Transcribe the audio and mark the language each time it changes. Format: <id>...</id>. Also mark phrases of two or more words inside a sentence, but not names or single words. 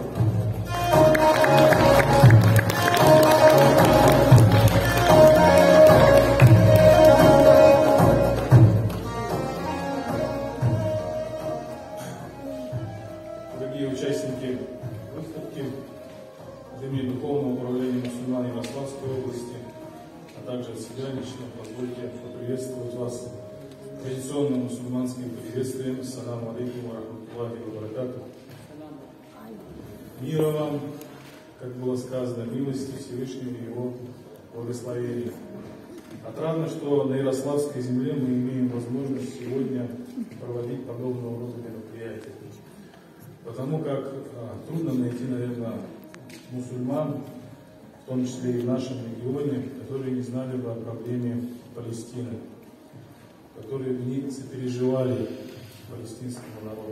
<ru>Дорогие участники выставки, от имени Духовного управления мусульман Ярославской области, а также от себя лично позвольте поприветствовать вас традиционным мусульманским приветствием.</ru> <ar>السلام عليكم ورحمة الله وبركاته.</ar> <ru>Мира вам, как было сказано, милости Всевышнего и Его благословения. Отрадно, что на Ярославской земле мы имеем возможность сегодня проводить подобного рода мероприятия. Потому как трудно найти, наверное, мусульман, в том числе и в нашем регионе, которые не знали бы о проблеме Палестины, которые не сопереживали палестинскому народу.</ru>